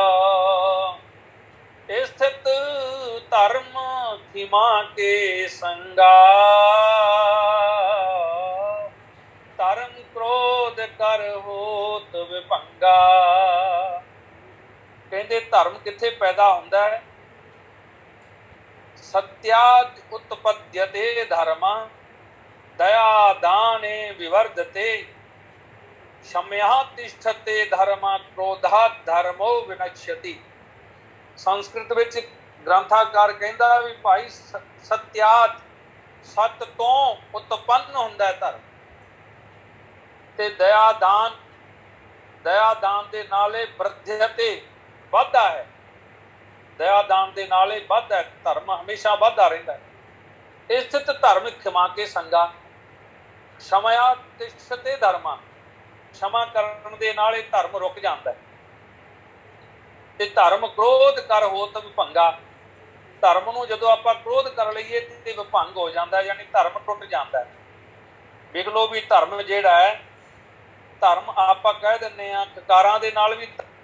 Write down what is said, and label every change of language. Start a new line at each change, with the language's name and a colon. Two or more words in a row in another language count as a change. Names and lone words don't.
Punjabi: ਸਥਿਤ ਧਰਮ ਖਿਮਾ ਕੇ ਸੰਗਾ, ਧਰਮ ਕ੍ਰੋਧ ਕਰ ਹੋਤ ਵਿਭੰਗਾ। ਕਹਿੰਦੇ ਧਰਮ ਕਿੱਥੇ ਪੈਦਾ ਹੁੰਦਾ ਹੈ?
Sanskrit: सत्याद् उत्पद्यते धर्म, दया दाने विवर्धते, क्षम्या तिष्ठते धर्म, क्रोधात् धर्मो विनश्यति।
Punjabi: ਸੰਸਕ੍ਰਿਤ ਵਿੱਚ ਗ੍ਰੰਥਾਕਾਰ ਕਹਿੰਦਾ ਵੀ ਭਾਈ ਸਤਿਆਤ, ਸਤ ਤੋਂ ਉਤਪੰਨ ਹੁੰਦਾ ਹੈ ਧਰਮ, ਤੇ ਦਇਆ ਦਾਨ, ਦਇਆ ਦਾਨ ਦੇ ਨਾਲੇ ਵਰਧਯਤੇ, ਵੱਧਦਾ ਹੈ। ਦਇਆ ਦਾਨ ਦੇ ਨਾਲੇ ਵੱਧਦਾ ਹੈ, ਧਰਮ ਹਮੇਸ਼ਾ ਵੱਧਦਾ ਰਹਿੰਦਾ ਹੈ। ਸਥਿਤ ਧਰਮ ਖਿਮਾ ਕੇ ਸੰਗਾ,
Sanskrit: क्षम्या तिष्ठते धर्म,
Punjabi: क्षमा ਕਰਨ ਦੇ ਨਾਲ ਇਹ ਧਰਮ ਰੁਕ ਜਾਂਦਾ ਹੈ। ਤੇ ਧਰਮ ਕ੍ਰੋਧ ਕਰ ਹੋਤ ਵਿਭੰਗਾ, ਧਰਮ ਨੂੰ ਜਦੋਂ ਆਪਾਂ ਕ੍ਰੋਧ ਕਰ ਲਈਏ ਤੇ ਵਿਭੰਗ ਹੋ ਜਾਂਦਾ ਹੈ, ਯਾਨੀ ਧਰਮ ਟੁੱਟ ਜਾਂਦਾ ਹੈ। ਵੇਖ ਲਓ ਵੀ ਧਰਮ ਜਿਹੜਾ ਹੈ, ਧਰਮ ਆਪਾਂ ਕਹਿ ਦਿੰਦੇ ਆ ਕਕਾਰਾਂ ਦੇ ਨਾਲ ਵੀ।